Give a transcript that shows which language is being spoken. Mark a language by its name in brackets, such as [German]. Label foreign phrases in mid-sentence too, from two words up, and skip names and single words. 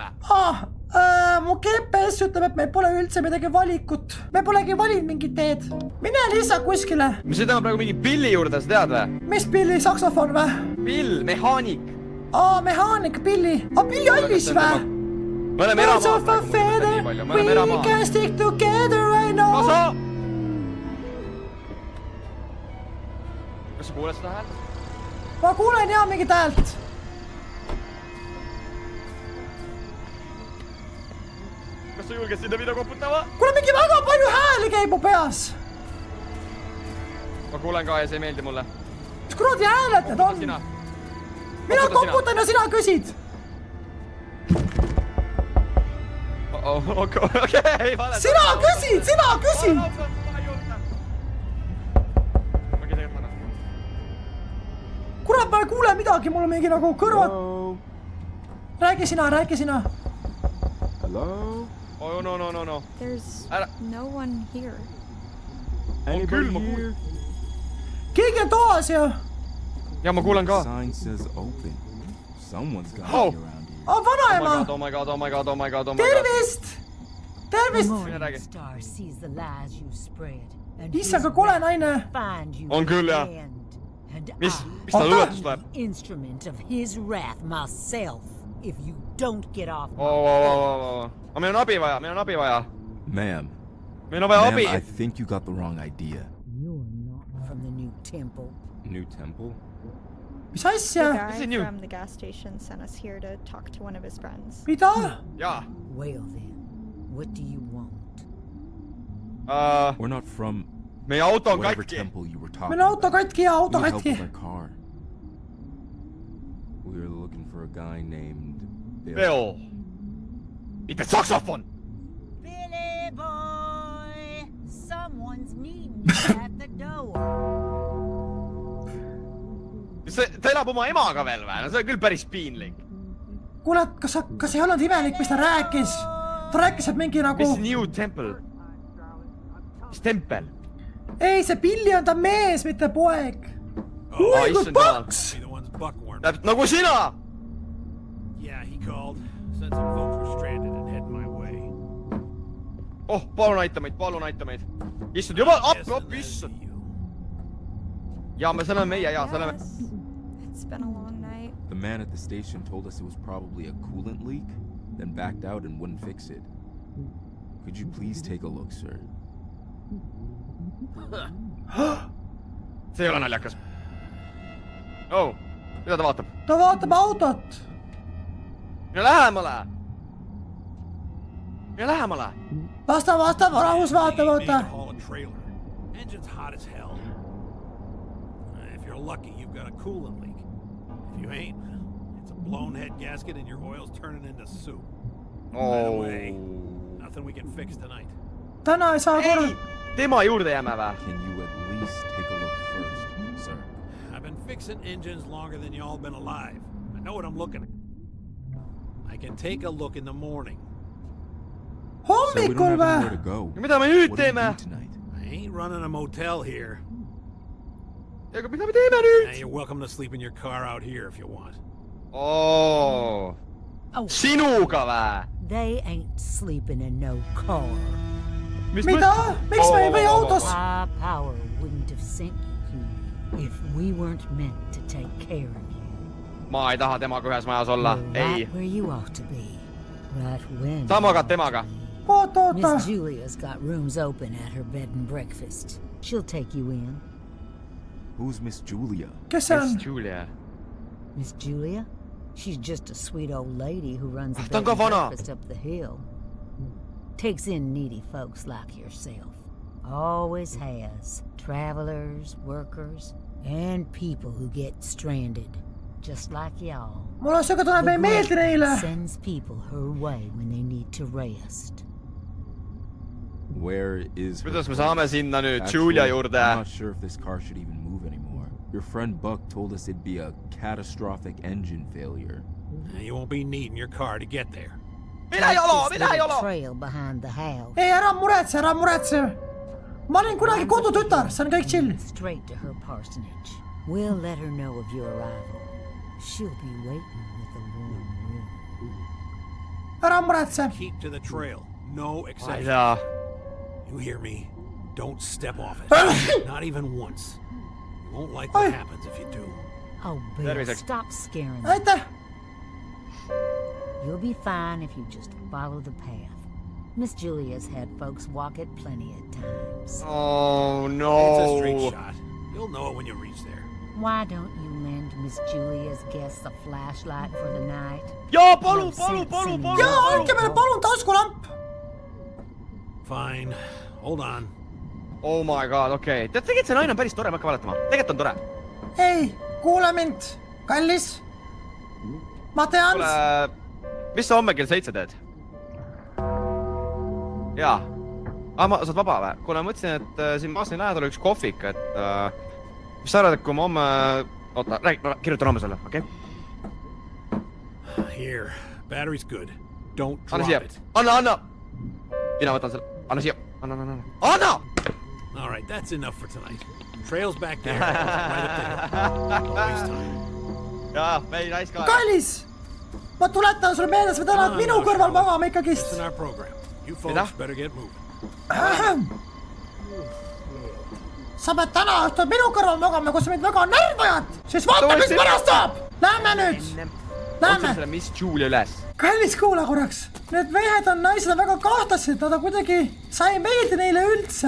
[Estonian] Mu GPS ütleb, et meil pole üldse midagi valikut. Me polegi valinud mingit teed. Mine lihtsalt kuskile. Me sõidame praegu mingi Billi juurde, sa tead või? Mis Billi, saksofon või? Bill, mehaanik. Mehaanik Billi. Billi Eilish või? Me oleme [English] Birds [Estonian] eramaal [English] of a feather, we can stick together, I know. [Estonian] Kasa! Kas sa kuuled seda häält? Ma kuulen jah mingit häält. Kas sa julged sinna mida koputama? Kuule, mingi väga palju hääli käib mu peas. Ma kuulen ka ja see ei meeldi mulle. Mis kuradi hääled need on? Mina koputan ja sina küsid. Okei, vale. Sina küsid. Kurat, ma ei kuule midagi, mul on mingi nagu kõrvad. Räägi sina. [English] Hello? Oh, no. There's no one here. Anybody [Estonian] küll, [English] here? [Estonian] Keegi on toas ja... Ja ma kuulen ka. [English] Sign says open. Someone's got Oh. me around here. [Estonian] Vanaema. [English] Oh my god. [Estonian] Tervist. Räägi. [English] Star sees the lies you spread. [Estonian] Issand, ka kole naine. On küll, jah. Mis ta luuletus tuleb? [English] Instrument of his wrath myself if you don't get off. [Estonian] Meil on abi vaja. [English] Ma'am. [Estonian] Meil on vaja abi. [English] I think you got the wrong idea. You're not from the new temple. New temple? [Estonian] Mis [English] The [Estonian] asja? [English] guy new? from the gas station sent us here to talk to one of his friends. [Estonian] Mida? Jaa. [English] Well then, what do you want? We're not from [Estonian] Meie auto on [English] whatever [Estonian] katki. [English] temple you were talking [Estonian] Meil on auto katki ja auto [English] We need help [Estonian] katki. [English] with our car. We were looking for a guy named Bill. Bill. [Estonian] mitte saksofon! [English] Billy boy, someone's needing you at the door. [Estonian] Ta elab oma emaga veel või? No see on küll päris piinlik. kuule, kas ei olnud imelik, mis ta rääkis? Ta rääkis, et mingi nagu... Mis New Temple? Mis tempel? Ei, see Billy on ta mees, mitte poeg. Oi, kui paks! Nagu sina! [English] Yeah, he called. Said some folks were stranded and heading my way. [Estonian] Oh, palun aita meid. Issand, juba, issand. Ja, me selle meie, ja, selle me... [English] Yes. It's been a long night. The man at the station told us it was probably a coolant leak, then backed out and wouldn't fix it. Could you please take a look, sir? [Estonian] See ei ole naljakas. Oh, mida ta vaatab? Ta vaatab autot. Mine lähemale! Vasta, rahus vaatab, oota. [English] Haul a trailer. Engine's hot as hell. If you're lucky, you've got a coolant leak. If you ain't, it's a blown head gasket and your oil's turning into soup. By the way, nothing we can fix tonight. [Estonian] Täna ei saa korda. Tema juurde jääme või? [English] Can you at least take a look first, sir? I've been fixing engines longer than y'all been alive. I know what I'm looking at. I can take a look in the morning. Sir, we don't [Estonian] Hommikul [English] have anywhere [Estonian] või? [English] to go. [Estonian] Mida me nüüd [English] What do you [Estonian] teeme? [English] do tonight? I ain't running a motel here. [Estonian] Aga mida me teeme nüüd? [English] Now you're welcome to sleep in your car out here if you want. [Estonian] Oh. Sinuga või? [English] They ain't sleeping in no car. [Estonian] Mida? Miks me ei või autos? [English] My power wouldn't have sent you here if we weren't meant to take care of you. [Estonian] Ma ei taha temaga ühes majas olla. [English] You're [Estonian] Ei. [English] right where you ought to be. Right when. [Estonian] Sa magad temaga. Oota. [English] Miss Julia's got rooms open at her bed and breakfast. She'll take you in. Who's Miss Julia? [Estonian] Kes see Miss on? Julia. [English] Miss Julia? She's just a sweet old lady who runs a [Estonian] Ta on [English] bed [Estonian] ka [English] and [Estonian] vana. [English] breakfast up the hill. Takes in needy folks like yourself. Always has. Travelers, workers, and people who get stranded. Just like y'all. [Estonian] Mul on siuke tunne, et me ei meeldi neile. [English] Sends people her way when they need to rest. Where is her [Estonian] Kuidas me [English] place? [Estonian] saame sinna nüüd [English] Actually, [Estonian] Julia juurde? [English] I'm not sure if this car should even move anymore. Your friend Buck told us it'd be a catastrophic engine failure. You won't be needing your car to get there. [Estonian] Mina ei ole, [English] This [Estonian] mina ei [English] little [Estonian] ole! [English] trail behind the house. [Estonian] Ei, ära muretse. Ma olin kunagi kodutütar, see on kõik chill. [English] Straight to her parsonage. We'll let her know of your arrival. She'll be waiting with a warm room. [Estonian] Ära muretse. [English] Keep to the trail. No [Estonian] Ma ei [English] exception. [Estonian] tea. [English] You hear me? Don't step off it. Not even once. You won't like what happens if you do. Oh, Bill, [Estonian] Terviseks. [English] stop scaring me. [Estonian] Aitäh. [English] You'll be fine if you just follow the path. Miss Julia's had folks walk it plenty of times. Oh It's a straight no. shot. You'll know it when you reach there. Why don't you lend Miss Julia's guests a flashlight for the night? [Estonian] Jaa, palun! [English] No sense in [Estonian] Jaa, [English] you. [Estonian] andke meile palun taskulamp. [English] Fine. Hold on. Oh my god, [Estonian] okei. Tead, tegelikult see naine on päris tore, ma hakkan valetama. Tegelikult on tore. Ei, kuule mind, kallis. Ma tean. Kuule, mis sa homme kell 7 teed? Jaa. Saad vaba või? Kuule, ma mõtlesin, et siin Maasni lähedal üks kohvik, et mis sa arvad, et kui ma homme... Oota, kirjutan homme sulle, okei? [English] Here. Battery's good. Don't [Estonian] Anna [English] drop [Estonian] siia. [English] it. [Estonian] Anna! Mina võtan selle. Anna siia. Anna! [English] All right, that's enough for tonight. Trail's back there. Right up there. Don't waste time. [Estonian] Jaa, meil raiska aega. Kallis. Ma tuletan sulle meelde, sa pead alati minu kõrval magama [English] It's [Estonian] ikkagist. [English] in our program. You folks [Estonian] Mida? [English] better get moving. [Estonian] Sa pead täna õhtul minu kõrval magama, kui sa mind väga närvi ajad. Siis vaata, mis pärast saab. Lähme nüüd. Otsin Lähme. selle Miss Julia üles. Kallis, kuula korraks. Need mehed on naised on väga kahtlased, nad on kuidagi... Sa ei meeldi neile üldse.